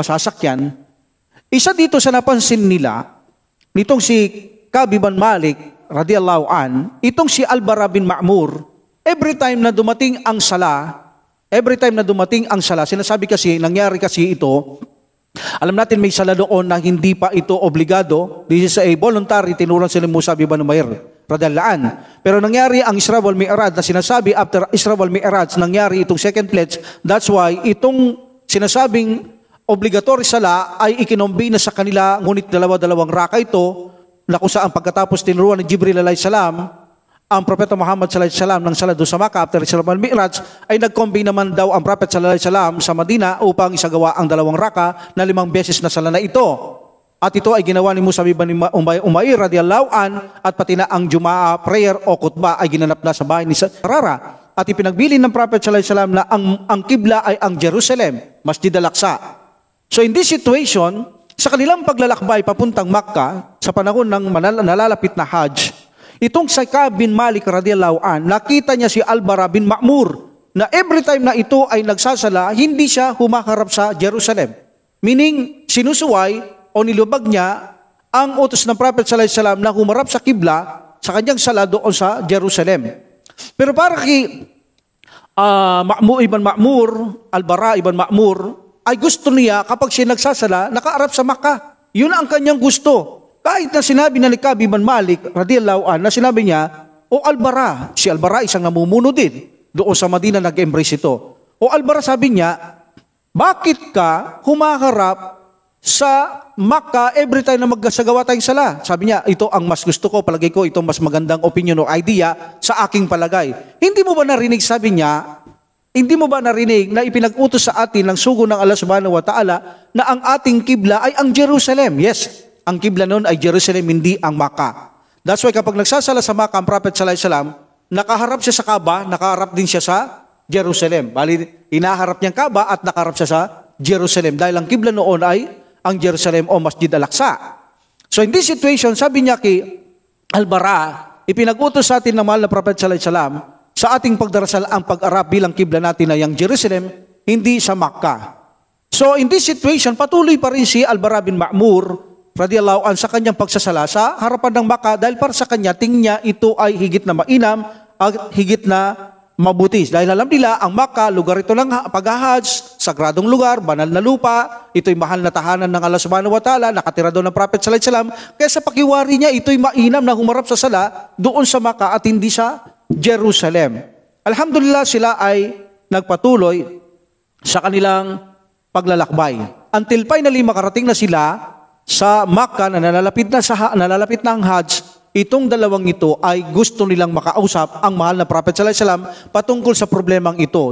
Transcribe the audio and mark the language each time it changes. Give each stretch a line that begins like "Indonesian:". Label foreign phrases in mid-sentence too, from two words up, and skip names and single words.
Filipino: masasakyan, isa dito sa napansin nila, nitong si Ka'b ibn Malik,
Arabic: رضي الله عن,
Filipino: itong si Al-Bara bin Ma'mur,
English: every time
Filipino: na dumating ang sala, sinasabi kasi, nangyari kasi ito, alam natin may sala doon na hindi pa ito obligado.
English: This is a voluntary,
Filipino: tinuruan sila Musa bin Umair,
Arabic: رضي الله عن.
Filipino: Pero nangyari ang Isra wal Mi'raj na sinasabi, after Isra wal Mi'raj, nangyari itong
English: second pledge. That's why
Filipino: itong sinasabing obligatory sala ay ikinombina sa kanila, ngunit dalawa-dalawang raka ito, na kung saan pagkatapos tinuruan ni Jibril
Arabic: عليه السلام,
Filipino: ang Propeta Muhammad
Arabic: صلى الله عليه وسلم
Filipino: ng sala doon sa Makkah after Isra wal Mi'raj, ay nag-combine naman daw ang Prophet
Arabic: صلى الله عليه وسلم
Filipino: sa Madina upang isagawa ang dalawang raka na 5 beses na sala na ito. At ito ay ginawa ni Musa bin Umair
Arabic: رضي الله عن,
Filipino: at pati na ang Jumaa prayer o khutbah ay ginanap na sa bahay ni Sarara. At ipinagbilin ng Prophet
Arabic: صلى الله عليه وسلم
Filipino: na ang kibla ay ang Jerusalem, Masjid al-Aqsa.
English: So in this situation,
Filipino: sa kanilang paglalakbay papuntang Makkah sa panahon ng nalalapit na Hajj, itong si Ka'b bin Malik
Arabic: رضي الله عن,
Filipino: nakita niya si Al-Bara bin Ma'mur na
English: every time
Filipino: na ito ay nagsasala, hindi siya humaharap sa Jerusalem. Meaning, sinusuway o nilubag niya ang utos ng Prophet
Arabic: صلى الله عليه وسلم
Filipino: na humarap sa kibla sa kanyang sala doon sa Jerusalem. Pero para kay Al-Bara ibn Ma'mur, ay gusto niya kapag siya nagsasala, nakaarap sa Makkah. Yun ang kanyang gusto. Kahit na sinabi na ni Ka'b bin Malik
Arabic: رضي الله عن,
Filipino: na sinabi niya, o Al-Bara, si Al-Bara isang namumuno din, doon sa Madina nag-embrace ito. O Al-Bara, sabi niya, bakit ka humaharap sa Makkah
English: every time
Filipino: na magsagawa tayong sala? Sabi niya, ito ang mas gusto ko, palagay ko, ito mas magandang opinion o idea sa aking palagay. Hindi mo ba narinig, sabi niya, hindi mo ba narinig na ipinag-utos sa atin ng sugo ng Allah
Arabic: سبحانه وتعالى
Filipino: na ang ating kibla ay ang Jerusalem? Yes, ang kibla noon ay Jerusalem, hindi ang Makkah.
English: That's why
Filipino: kapag nagsasala sa Makkah ang Prophet
Arabic: صلى الله عليه وسلم,
Filipino: nakaharap siya sa Kaaba, nakaharap din siya sa Jerusalem. Bali, hinaharap niyang Kaaba at nakaharap siya sa Jerusalem dahil ang kibla noon ay ang Jerusalem o Masjid al-Aqsa.
English: So in this situation,
Filipino: sabi niya kay Al-Bara, ipinag-utos sa atin ng mahal na Prophet
Arabic: صلى الله عليه وسلم
Filipino: sa ating pagdarasal ang pag-arap bilang kibla natin ay ang Jerusalem, hindi sa Makkah.
English: So in this situation,
Filipino: patuloy pa rin si Al-Bara bin Ma'mur
Arabic: رضي الله عن
Filipino: sa kanyang pagsasala sa harapan ng Makkah dahil para sa kanya, tingin niya ito ay higit na mainam at higit na mabuti. Dahil alam nila, ang Makkah, lugar ito ng pag-hajj, sagradong lugar, banal na lupa, ito'y mahal na tahanan ng Allah
Arabic: سبحانه وتعالى,
Filipino: nakatira doon ng Prophet
Arabic: صلى الله عليه وسلم,
Filipino: kaya sa pakiwari niya, ito'y mainam na humarap sa sala doon sa Makkah at hindi sa Jerusalem. Alhamdulillah, sila ay nagpatuloy sa kanilang paglalakbay.
English: Until finally
Filipino: makarating na sila sa Makkah na nalalapit na ang Hajj, itong dalawang ito ay gusto nilang makausap ang mahal na Prophet
Arabic: صلى الله عليه وسلم
Filipino: patungkol sa problemang ito.